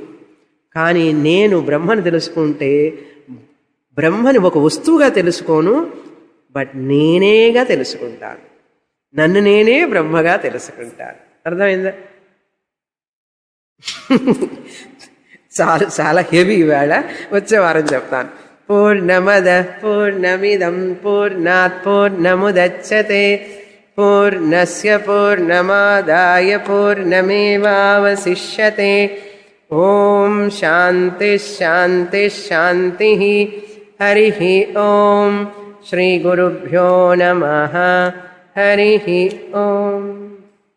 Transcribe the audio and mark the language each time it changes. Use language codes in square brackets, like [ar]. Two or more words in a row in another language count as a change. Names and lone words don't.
[te] కానీ నేను బ్రహ్మను తెలుసుకుంటే బ్రహ్మని ఒక వస్తువుగా తెలుసుకోను, బట్ నేనేగా తెలుసుకుంటాను. నన్ను నేనే బ్రహ్మగా తెలుసుకుంటాను. అర్థమైందా? చాలా చాలా హెవీ వేళ, వచ్చే వారం చెప్తాను. [sa] పూర్ణమద పూర్ణమిదం పూర్ణాత్ పూర్ణముదచ్యతే పూర్ణస్య పూర్ణమాదాయ పూర్ణమేవావశిష్యతే. ఓం శాంతి శాంతి శాంతి. హరి ఓం. శ్రీ గురుభ్యో నమః. హరి ఓం.